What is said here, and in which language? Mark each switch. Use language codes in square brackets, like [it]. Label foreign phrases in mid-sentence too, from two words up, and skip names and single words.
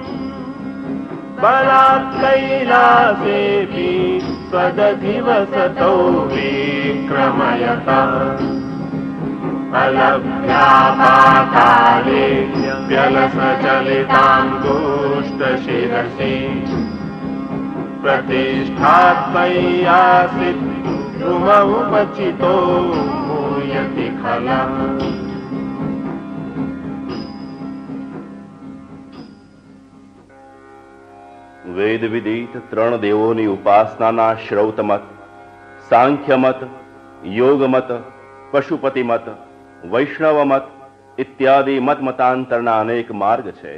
[sa] बलात् कैलासेऽपि स्वदधिवसतो विक्रमयत अलभ्या पाताले व्यलसचलितां दुष्टशिरसि प्रतिष्ठात्मय्यासीत् ध्रुवमुपचितो भूयति खलः [gu] વેદ વિદિત ત્રણ દેવોની ઉપાસનાના શ્રૌતમત, સાંખ્યમત, યોગમત, પશુપતિમત, વૈષ્ણવમત ઇત્યાદિ મતમતાંતરના અનેક માર્ગ છે.